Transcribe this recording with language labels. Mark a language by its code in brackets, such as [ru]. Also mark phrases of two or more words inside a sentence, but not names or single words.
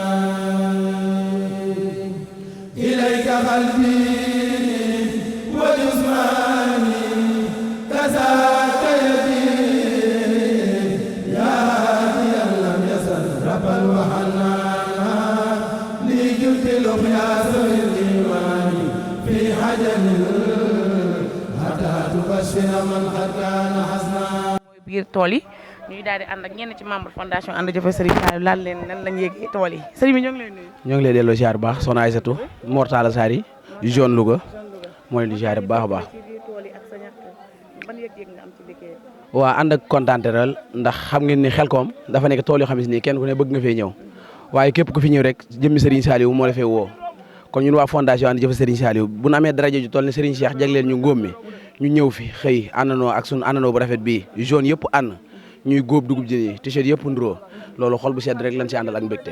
[ar] إليك قلبي وجسماني كذاك يدي يا هاديا لم يزل ربا وحنان لي جلت الأخياس بالإيمان في حجم حتى تبشر من قد كان حسنا. [wo] biir tool yi ñuy daal di ànd ak ñenn ci [fr] membre fondation [wo] ànd jëfe Serigne Saliou laal leen nan lañ yéegee tool yi Serigne bi ñoo ngi lay nuyu. ñoo ngi lay delloo ziar bu baax soxna Aïssatou Mortala Sari zone Louga moo leen di ziar bu baax a baax. waa ànd ak kontaante rek ndax xam ngeen ni Xelcom dafa nekk tool yoo xam ne nii kenn ku ne bëgg nga fee ñëw waaye képp ku fi ñëw rek jëmmi Serigne Saliou moo la fee woo kon ñun waa fondation ànd jëfe Serigne Saliou bu nu amee daraja ju toll ne Serigne Cheikh jagleel ñu ngóom mi ñu ñëw fi xëy àndandoo ak sunu àndandoo bu rafet bii zone yëpp ànd ñuy góob dugub ji nii t-shirt yëpp nduroo loolu xol bu sedd rek lañ ci àndal ak mbégte.